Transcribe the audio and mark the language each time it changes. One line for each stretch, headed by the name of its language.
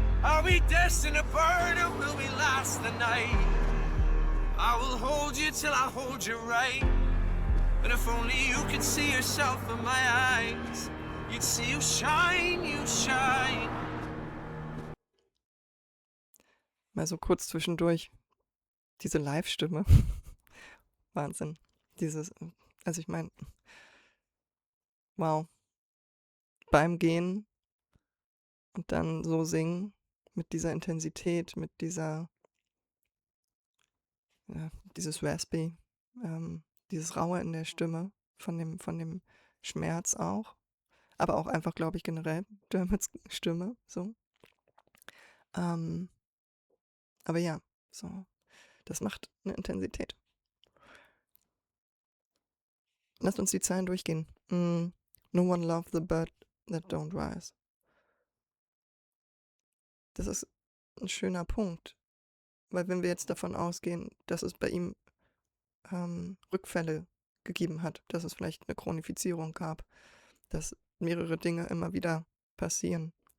English: Are we destined to burn or will we last the night? I will hold you till I hold you right. And if only you could see yourself in my eyes, you'd see you shine, you shine.
German: Mal so kurz zwischendurch. Diese Live-Stimme. Wahnsinn. Also ich meine, wow. Beim Gehen und dann so singen, mit dieser Intensität, mit dieses Raspy, dieses Raue in der Stimme, von dem Schmerz auch, aber auch einfach, glaube ich, generell Dermots Stimme, so. Aber ja, so, das macht eine Intensität. Lasst uns die Zeilen durchgehen.
English: No one loves the bird that don't rise.
German: Das ist ein schöner Punkt, weil wenn wir jetzt davon ausgehen, dass es bei ihm Rückfälle gegeben hat, dass es vielleicht eine Chronifizierung gab, dass mehrere Dinge immer wieder passieren